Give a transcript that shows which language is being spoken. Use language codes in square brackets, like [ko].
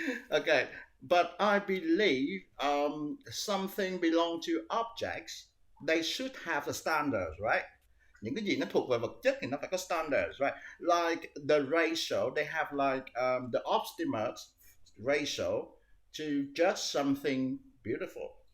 [en] Okay, but I believe something belong to objects. They should have the standards, right? [vi] Những cái gì nó thuộc về vật chất thì nó phải có standards, right? [en] Like the ratio, they have like the optimal ratio to judge something beautiful.